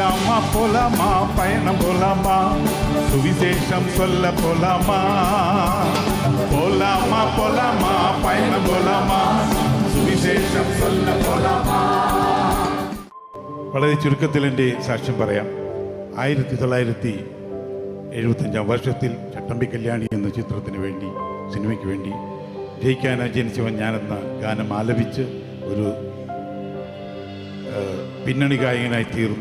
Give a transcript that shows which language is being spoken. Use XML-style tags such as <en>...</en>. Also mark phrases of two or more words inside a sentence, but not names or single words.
<ta>போலாமா பயணம் போலாமா சுவிசேஷம் சொல்ல போலாமா போலாமா போலாமா பயணம் போலாமா സുവിശേഷം சொல்ல പോലാമാ.</ta> <ml>വളരെ ചുരുക്കത്തിൽ എൻ്റെ സാക്ഷ്യം പറയാം. 1975 വർഷത്തിൽ ചട്ടമ്പി കല്യാണി എന്ന ചിത്രത്തിന് വേണ്ടി, സിനിമയ്ക്ക് വേണ്ടി ജയിക്കാനാ ജനിച്ചവൻ ഞാനെന്ന ഗാനം ആലപിച്ച് ഒരു പിന്നണി ഗായകനായി തീർന്നു.</ml>